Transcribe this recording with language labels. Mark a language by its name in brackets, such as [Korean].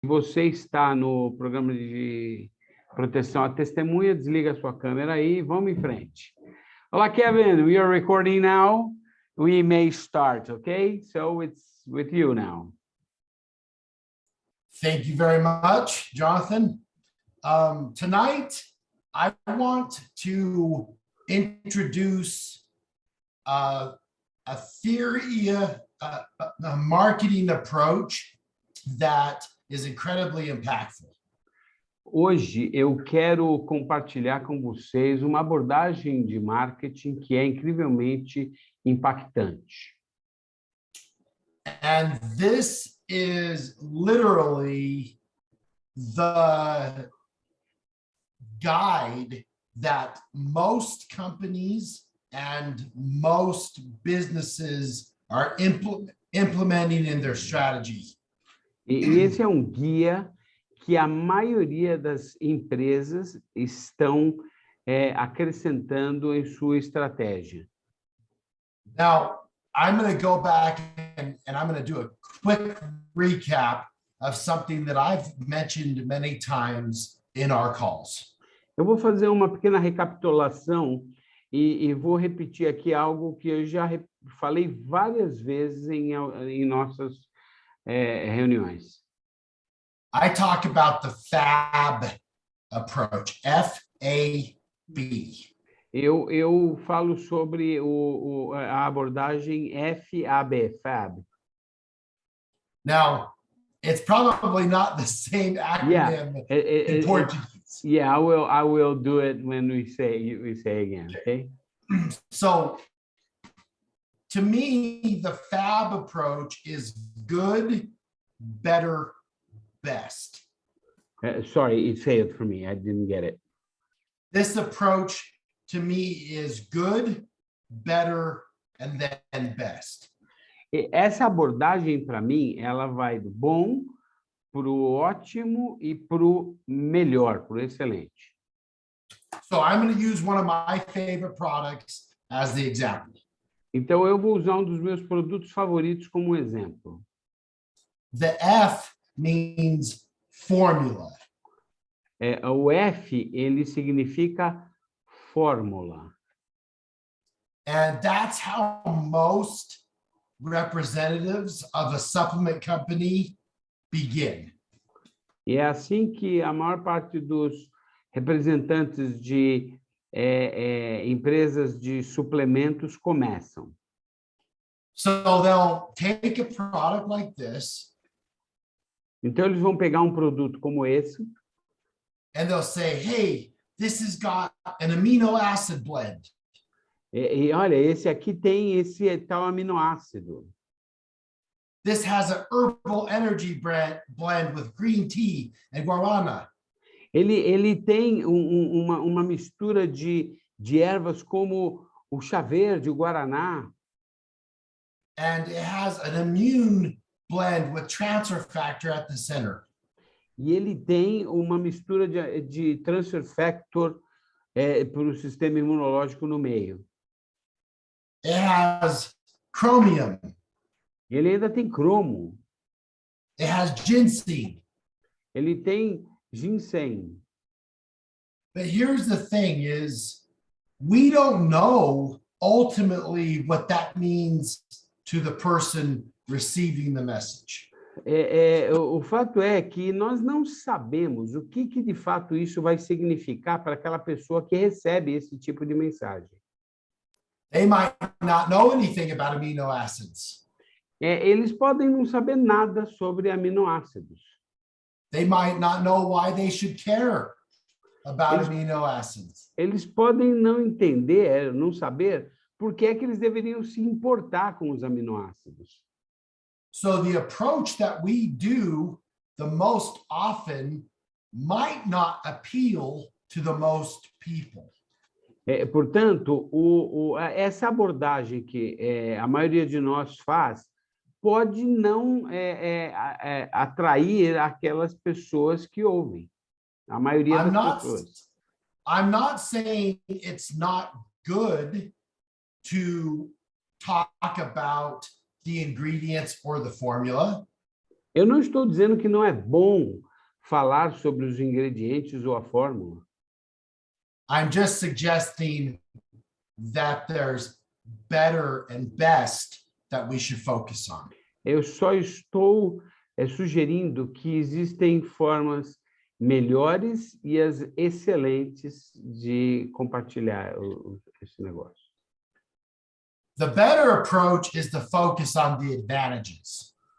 [Portuguese] você está no programa de proteção à testemunha, desliga a sua câmera aí e vamos em frente. [English] Olá, Kevin, we are recording now. We may start, okay? So it's with you now. Thank you very much, Jonathan. Tonight, I want to introduce a theory, a marketing approach that is incredibly impactful. [Portuguese] Hoje eu quero compartilhar com vocês uma abordagem de marketing que é incrivelmente impactante. [English] And this is literally the guide that most companies and most businesses are implementing in their strategy. [Portuguese] E esse é um guia que a maioria das empresas estão acrescentando em sua estratégia. [English] Now, I'm going to go back and I'm going to do a quick recap of something that I've mentioned many times in our calls. [Portuguese] Eu vou fazer uma pequena recapitulação e vou repetir aqui algo que eu já falei várias vezes em nossas reuniões. [English] I talk about the FAB approach, F-A-B. [Portuguese] Eu falo sobre a abordagem FAB, FAB. [English] Now, it's probably not the same acronym in Portuguese. Yeah, I will do it when we say again, okay? So, to me, the FAB approach is good, better, best. Sorry, it failed for me. I didn't get it. This approach to me is good, better, and then best. [Portuguese] Essa abordagem, para mim, ela vai do bom para o ótimo e para o melhor, para o excelente. [English] So I'm going to use one of my favorite products as the example. [Portuguese] Então, eu vou usar um dos meus produtos favoritos como exemplo. [English] The F means formula. [Portuguese] O F, ele significa fórmula. [English] And that's how most representatives of a supplement company begin. [Portuguese] E é assim que a maior parte dos representantes de empresas de suplementos começam. [English] So they'll take a product like this. [Portuguese] Então, eles vão pegar um produto como esse. [English] And they'll say, hey, this has got an amino acid blend. [Portuguese] E olha, esse aqui tem esse tal aminoácido. [English] This has an herbal energy blend with green tea and guarana. [Portuguese] Ele tem uma mistura de ervas como o chá verde, o guaraná. [English] And it has an immune blend with transfer factor at the center. [Portuguese] E ele tem uma mistura de transfer factor para o sistema imunológico no meio. [English] It has chromium. [Portuguese] Ele ainda tem cromo. [English] It has ginseng. [Portuguese] Ele tem ginseng. [English] But here's the thing is, we don't know ultimately what that means to the person receiving the message. [Portuguese] O fato é que nós não sabemos o que de fato isso vai significar para aquela pessoa que recebe esse tipo de mensagem. [English] They might not know anything about amino acids. [Portuguese] Eles podem não saber nada sobre aminoácidos. [English] They might not know why they should care about amino acids. [Portuguese] Eles podem não entender, não saber por que é que eles deveriam se importar com os aminoácidos. [English] So the approach that we do the most often might not appeal to the most people. [Portuguese] Portanto, essa abordagem que a maioria de nós faz pode não atrair aquelas pessoas que ouvem. A maioria das pessoas. [English] I'm not saying it's not good to talk about the ingredients or the formula. [Portuguese] Eu não estou dizendo que não é bom falar sobre os ingredientes ou a fórmula. [English] I'm just suggesting that there's better and best that we should focus on. [Portuguese] Eu só estou sugerindo que existem formas melhores e as excelentes de compartilhar esse negócio. [English] The better approach is to focus on the advantages.